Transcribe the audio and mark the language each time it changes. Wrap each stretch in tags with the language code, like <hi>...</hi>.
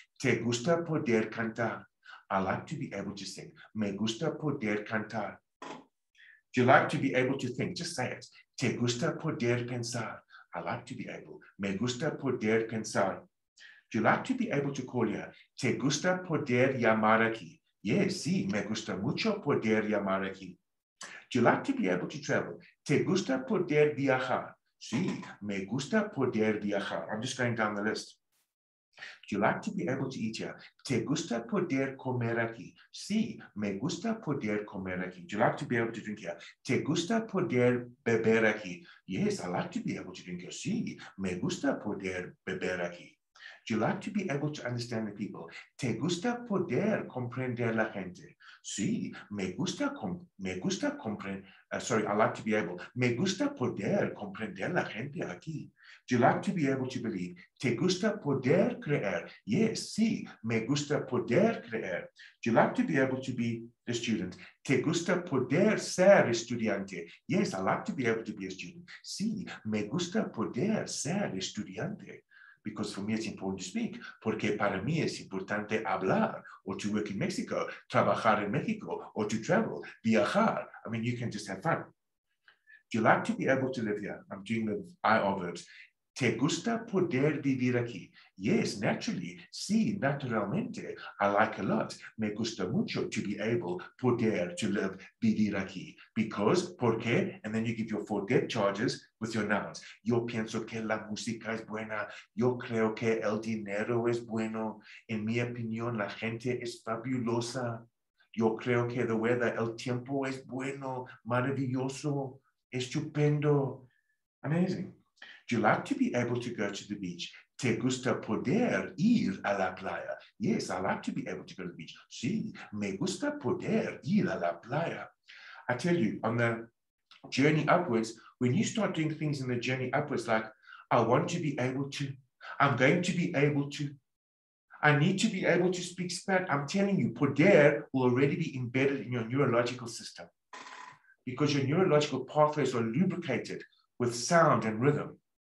<es>Te gusta poder cantar.</es> <en>I like to be able to sing.</en> <es>Me gusta poder cantar.</es> <en>Do you like to be able to think? Just say it.</en> <es>Te gusta poder pensar.</es> <en>I like to be able.</en> <es>Me gusta poder pensar.</es> <en>Do you like to be able to call here?</en> <es>Te gusta poder llamar aquí? Yes, sí, me gusta mucho poder llamar aquí.</es> <en>Do you like to be able to travel?</en> <es>Te gusta poder viajar? Sí, me gusta poder viajar.</es> <en>I'm just going down the list. Do you like to be able to eat here?</en> <es>Te gusta poder comer aquí? Sí, me gusta poder comer aquí.</es> <en>Do you like to be able to drink here?</en> <es>Te gusta poder beber aquí?</es> <en>Yes, I like to be able to drink here.</en> <es>Sí, me gusta poder beber aquí.</es> <en>Do you like to be able to understand the people?</en> <es>Te gusta poder comprender la gente? Sí, me gusta comprender.</es> <en>Sorry, I like to be able.</en> <es>Me gusta poder comprender la gente aquí.</es> <en>Do you like to be able to believe?</en> <es>Te gusta poder creer? Yes, sí, me gusta poder creer.</es> <en>Do you like to be able to be a student?</en> <es>Te gusta poder ser estudiante?</es> <en>Yes, I like to be able to be a student.</en> <es>Sí, me gusta poder ser estudiante.</es> <en>Because for me, it's important to speak.</en> <es>Porque para mí es importante hablar,</es> <en>or to work in Mexico,</en> <es>trabajar en Mexico,</es> <en>or to travel, viajar. I mean, you can just have fun. Do you like to be able to live here? I'm doing the IR verbs.</en> <es>¿Te gusta poder vivir aquí?</es> <en>Yes, naturally.</en> <es>Sí, naturalmente.</es> <en>I like a lot.</en> <es>Me gusta mucho</es> <en>to be able, poder, to live,</en> <es>vivir aquí. Because, ¿por qué?</es> <en>And then you give your 4 depth charges with your nouns.</en> <es>Yo pienso que la música es buena. Yo creo que el dinero es bueno. En mi opinión, la gente es fabulosa. Yo creo que</es> <en>the weather,</en> <es>el tiempo es bueno, maravilloso, estupendo.</es> <en>Amazing. Do you like to be able to go to the beach?</en> <es>¿Te gusta poder ir a la playa?</es> <en>Yes, I like to be able to go to the beach.</en> <es>Sí, me gusta poder ir a la playa.</es> <en>I tell you, on the journey upwards, when you start doing things in the journey upwards, like, I want to be able to, I'm going to be able to, I need to be able to speak Spanish. I'm telling you, poder will already be embedded in your neurological system because your neurological pathways are lubricated with sound and rhythm.</en>